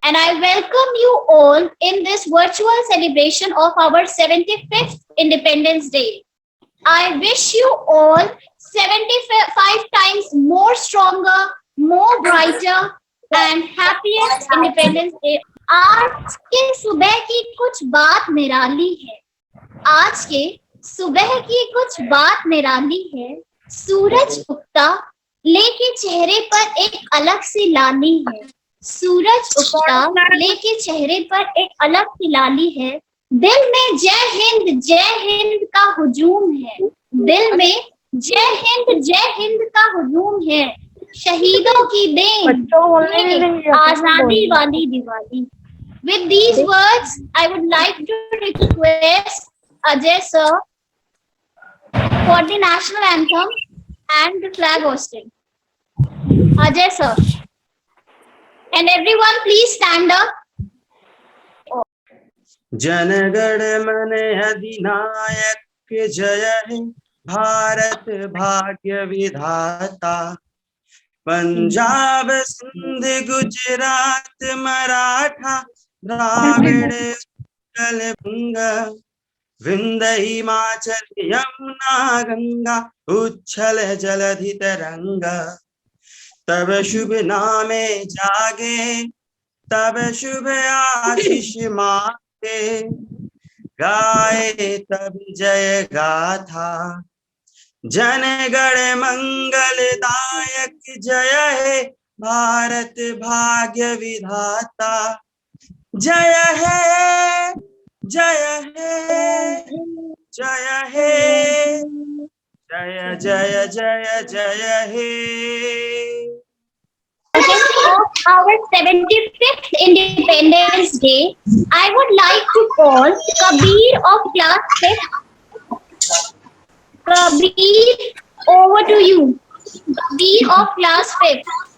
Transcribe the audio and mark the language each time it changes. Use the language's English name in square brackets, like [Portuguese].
[English] And I welcome you all in this virtual celebration of our 75th Independence Day. I wish you all 75 times more stronger, more brighter, and happiest Independence Day. [Hindi] आज के सुबह की कुछ बात निराली है, आज के सुबह की कुछ बात निराली है। सूरज उगता लेके चेहरे पर एक अलग सी लाली है, सूरज उगता लेके चेहरे पर एक अलग सी लाली है। दिल में जय हिंद का हुजूम है, दिल में जय हिंद का हुजूम है। शहीदों की देन ये आजादी वाली Diwali. [English] With these words, I would like to request Ajay sir for the national anthem and the flag hosting. Ajay sir. And everyone please stand up. [Hindi] जनगण मन अधिनायक जय हे, भारत भाग्य विधाता। पंजाब सिंध गुजरात मराठा द्राविड़ उत्कल बंगा, विंध्य हिमाचल यमुना गंगा, उच्छल जलधि तरंगा। तब शुभ नामे जागे, तब शुभ आशीष मांगे, गाए तब जय गाथा। जन गण मंगल दायक जय हे, भारत भाग्य विधाता। जय हे जय हे जय हे, जय जय जय जय हे। [English] Of our 75th Independence Day, I would like to call Kabir of class 5th. Kabir, over to you. Kabir of class 5th.